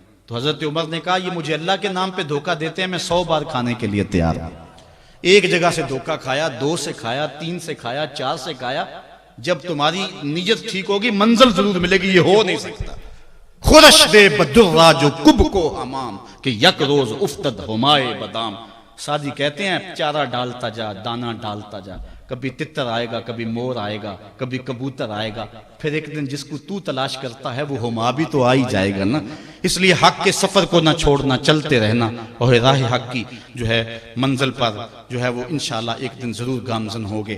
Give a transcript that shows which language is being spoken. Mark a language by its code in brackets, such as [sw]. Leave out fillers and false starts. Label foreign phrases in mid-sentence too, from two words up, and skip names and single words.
[ur] تو حضرت عمر نے کہا یہ مجھے اللہ کے نام پہ دھوکہ دیتے ہیں, میں 100 بار کھانے کے لیے تیار ہوں. ایک جگہ سے دھوکہ کھایا, 2 سے کھایا, 3 سے کھایا, 4 سے کھایا. جب تمہاری نیت ٹھیک ہوگی منزل ضرور ملے گی. یہ ہو نہیں سکتا. [fa] خورش دے بدرہ جو کب کو حمام کہ یک روز افتد ہمائے بدام. [ur] سادی کہتے ہیں چارہ ڈالتا جا, دانا ڈالتا جا, کبھی تتر آئے گا, کبھی مور آئے گا, کبھی کبوتر آئے گا, پھر ایک دن جس کو تو تلاش کرتا ہے وہ ہما بھی تو آ ہی جائے گا نا. اس لیے حق کے سفر کو نہ چھوڑنا, چلتے رہنا, اور راہ حق کی جو ہے منزل پر جو ہے وہ انشاءاللہ ایک دن ضرور گامزن ہوگے.